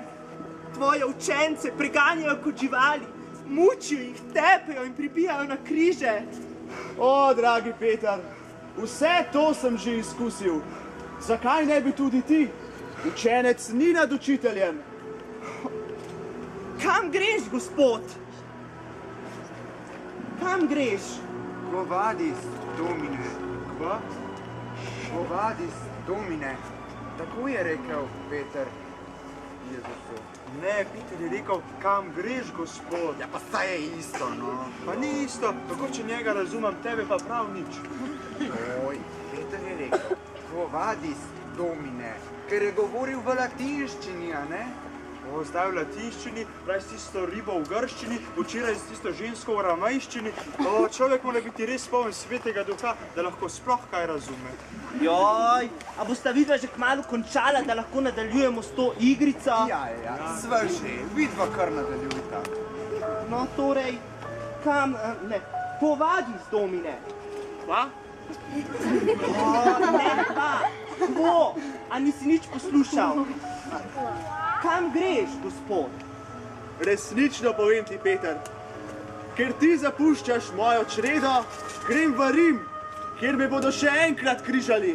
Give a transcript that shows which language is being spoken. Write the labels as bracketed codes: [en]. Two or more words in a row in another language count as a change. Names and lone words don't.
[sl] Tvoje učence preganjajo kot živali, mučijo jih, tepejo in pribijajo na križe. O, dragi Peter, vse to sem že izkusil. Zakaj ne bi tudi ti? Učenec ni nad učiteljem. Kam greš, Gospod? Kam greš? [la] Quo vadis, Domine? [sl] Kva? [la] Quo vadis, Domine? [sl] Tako je rekel Peter Jezusu. Ne, Peter je rekel, kam greš, Gospod? Ja, pa saj je isto, no. Pa ni isto, tako če njega razumem, tebe pa prav nič. Oj, Peter je rekel, [la] quo vadis, Domine? [sl] Ker je govoril v latinščini, a ne? O, zdaj v latinščini, prej s tisto ribo v grščini, včeraj s tisto žensko v ramejščini. O, človek mora biti res poln svetega duha, da lahko sploh kaj razume. Joj, a bosta vidva že kmalu končala, da lahko nadaljujemo s to igrico? Ja, sva že, vidva kar nadaljujta. No, torej, kam, ne, [la] quo vadis, Domine? [sl] Kva? O, ne, pa, quo, a nisi nič poslušal? Kam greš, Gospod? Resnično povem ti, Peter, ker ti zapuščaš mojo čredo, grem v Rim, kjer me bodo še enkrat križali.